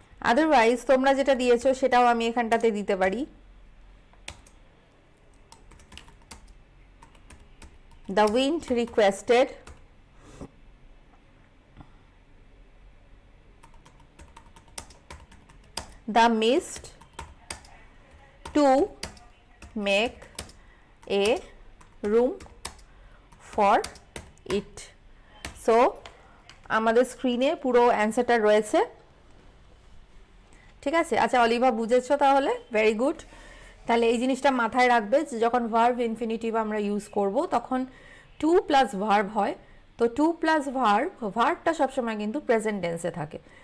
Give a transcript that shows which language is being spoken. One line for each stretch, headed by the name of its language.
Bangla: Otherwise তোমরা যেটা দিয়েছো সেটাও আমি এখানটাতে দিতে পারি।
English: The wind requested the mist to make a room for it.
Bangla: So আমাদের স্ক্রিনে পুরো অ্যান্সারটা রয়েছে, ঠিক আছে। আচ্ছা অলিভা, বুঝেছো তাহলে? Very good. তাহলে এই জিনিসটা মাথায় রাখবে যে যখন ভার্ব ইনফিনিটিভ আমরা ইউজ করব তখন টু প্লাস ভার্ব হয়। তো টু প্লাস ভার্বটা সবসময় কিন্তু প্রেজেন্ট টেন্সে থাকে।